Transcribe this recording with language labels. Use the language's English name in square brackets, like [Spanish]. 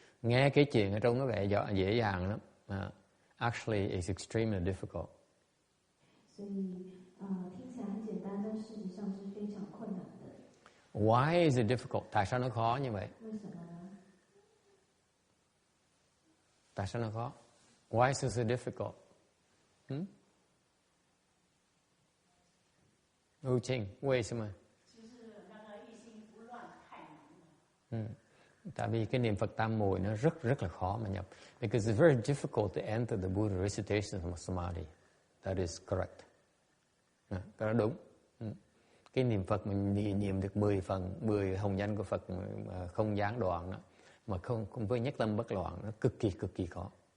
[Vietnamese] Nghe cái chuyện ở trong nó vẻ dễ dàng lắm. [English] Actually, it's extremely difficult. [Chinese] 所以听起来很简单，但事实上是非常困难的。 [English] Why is it difficult? [Vietnamese] Tại sao nó khó như vậy? [Chinese] 为什么呢？ [Vietnamese] Tại sao nó khó? [English] Why is it so difficult? [Chinese] Ưu Trinh, 为什么？ [Vietnamese] Tại vì cái niệm Phật tam muội nó rất là khó mà nhập. [English] Because it's very difficult to enter the Buddha recitation of samadhi. That is correct. [Vietnamese] Cái đó đúng. Cái niệm Phật mình niệm được 10 hồng danh của Phật mà không gián đoạn đó, mà không với nhất tâm bất loạn, nó cực kỳ khó.